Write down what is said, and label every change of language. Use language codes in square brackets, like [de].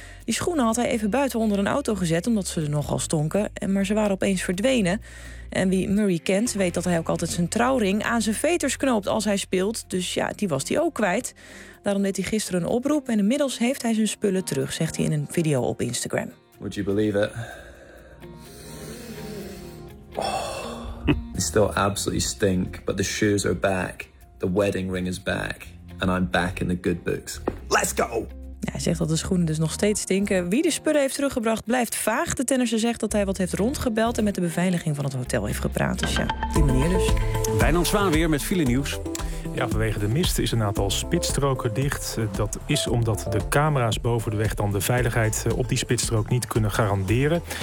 [nl] Die schoenen had hij even buiten onder een auto gezet, omdat ze er nogal stonken. Maar ze waren opeens verdwenen. En wie Murray kent, weet dat hij ook altijd zijn trouwring aan zijn veters knoopt als hij speelt. Dus ja, die was hij ook kwijt. Daarom deed hij gisteren een oproep en inmiddels heeft hij zijn spullen terug, zegt hij in een video op Instagram. [en] Would you believe it? Oh, they still absolutely stink, but the shoes are back. The wedding ring is back. And I'm back in the good books. Let's go! [nl] Ja, hij zegt dat de schoenen dus nog steeds stinken. Wie de spullen heeft teruggebracht, blijft vaag. De tennisser zegt dat hij wat heeft rondgebeld en met de beveiliging van het hotel heeft gepraat. Dus ja, die manier dus. Wijnand Zwaan weer met file nieuws. Ja, vanwege de mist is een aantal spitsstroken dicht. Dat is omdat de camera's boven de weg dan de veiligheid op die spitsstrook niet kunnen garanderen.